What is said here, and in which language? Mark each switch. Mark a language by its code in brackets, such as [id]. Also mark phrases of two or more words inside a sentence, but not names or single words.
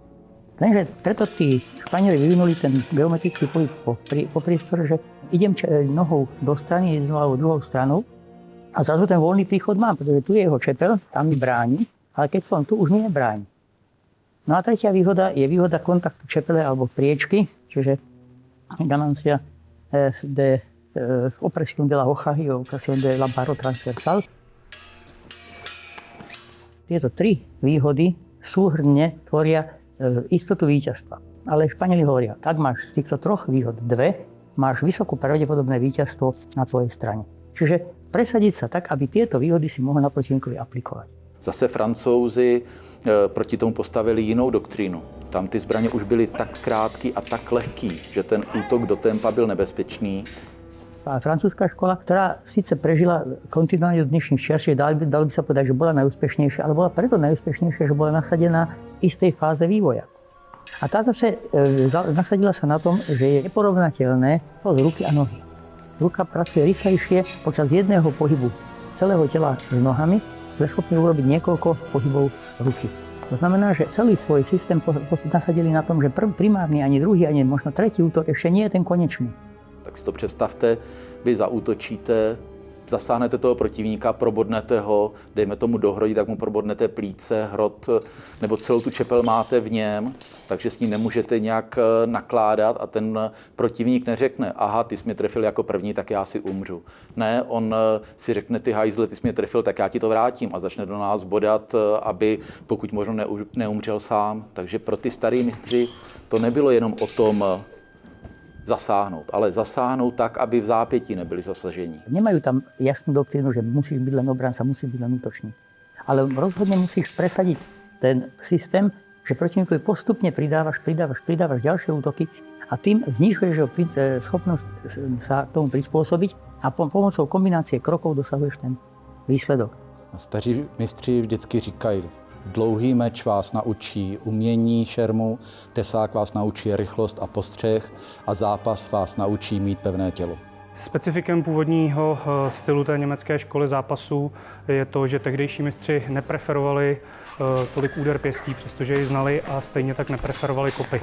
[sk] Lenže preto tí Španieli vyvinuli ten geometrický pohyb po priestore, že idem nohou do strany, jednou alebo druhou stranou a zrazu ten voľný príchod mám, pretože tu je jeho čepel, tam mi bráni, ale keď som tu, už nie je bráni. No a tretia výhoda je výhoda kontaktu čepele alebo priečky, čiže [es] ganancia de opresión de la hoja y opresión de la barra transversal. [sk] Tieto tri výhody súhrnne tvoria istotu víťazstva. Ale Španieli hovoria, ak máš z týchto troch výhod dve, máš vysokú pravdepodobné víťazstvo na tvojej strane. Čiže presadiť sa tak, aby tieto výhody si mohol na protivníkovi aplikovať. [cs] Zase Francouzi proti tomu postavili jinou doktrínu. Tam ty zbraně už byly tak krátký a tak lehký, že ten útok do tempa byl nebezpečný. [sk] A francúzska škola, ktorá síce prežila kontinuálne do dnešných čias, že dalo by sa povedať, že bola najúspešnejšia, ale bola preto najúspešnejšia, že bola nasadená v istej fáze vývoja. A tá zase nasadila sa na tom, že je neporovnateľné to z ruky a nohy. Ruka pracuje rýchlejšie počas jedného pohybu celého tela s nohami, je schopný urobiť niekoľko pohybov ruky. To znamená, že celý svoj systém nasadili na tom, že primárny, ani druhý, ani možno tretí útok ešte nie je ten konečný. [cs] Tak si to představte, vy zaútočíte, zasáhnete toho protivníka, probodnete ho, dejme tomu do hrodi, tak mu probodnete plíce, hrot, nebo celou tu čepel máte v něm, takže s ní nemůžete nějak nakládat a ten protivník neřekne, aha, ty jsi mě trefil jako první, tak já si umřu. Ne, on si řekne, ty hajzle, ty jsi mě trefil, tak já ti to vrátím a začne do nás bodat, aby pokud možno neumřel sám. Takže pro ty starý mistři to nebylo jenom o tom zasáhnout, ale zasáhnout tak, aby v zápětí nebyli zasažení. [sk] Nemajú tam jasnú doktrínu, že musíš byť len obranca, musíš byť len útočník. Ale rozhodne musíš presadiť ten systém, že protivníkovi postupne pridávaš ďalšie útoky a tým znižuješ jeho schopnosť sa tomu prispôsobiť a pomocou kombinácie krokov dosahuješ ten výsledok. [cs] A staří mistři vždycky říkají, Dlouhý meč vás naučí umění šermu, tesák vás naučí rychlost a postřeh a zápas vás naučí mít pevné tělo. Specifikem původního stylu té německé školy zápasů je to, že tehdejší mistři nepreferovali tolik úder pěstí, přestože ji znali, a stejně tak nepreferovali kopy.